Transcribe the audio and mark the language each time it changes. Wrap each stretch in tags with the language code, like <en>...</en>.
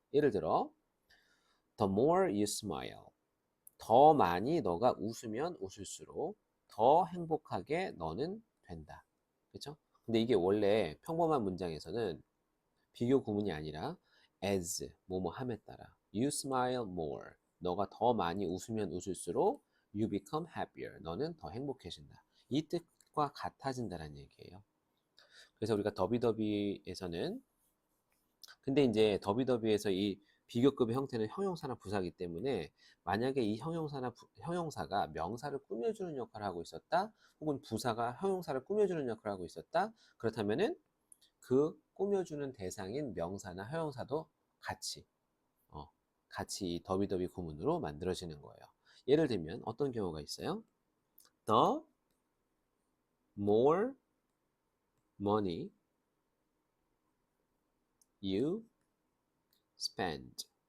<ko>예를 들어</ko> <en>the more you smile.</en> <ko>더 많이 너가 웃으면 웃을수록 더 행복하게 너는 된다. 그렇죠? 근데 이게 원래 평범한 문장에서는 비교 구문이 아니라</ko> <en>as</en> <ko>뭐뭐 함에 따라.</ko> <en>You smile more.</en> <ko>너가 더 많이 웃으면 웃을수록</ko> <en>you become happier.</en> <ko>너는 더 행복해진다. 이 뜻과 같아진다는 얘기예요. 그래서 우리가 더비더비에서는 근데 이제 더비더비에서 이 비교급의 형태는 형용사나 부사이기 때문에 만약에 이 형용사가 명사를 꾸며주는 역할을 하고 있었다, 혹은 부사가 형용사를 꾸며주는 역할을 하고 있었다, 그렇다면은 그 꾸며주는 대상인 명사나 형용사도 같이 같이 이 더비더비 구문으로 만들어지는 거예요. 예를 들면 어떤 경우가 있어요?</ko> <en>The more money you spend.</en>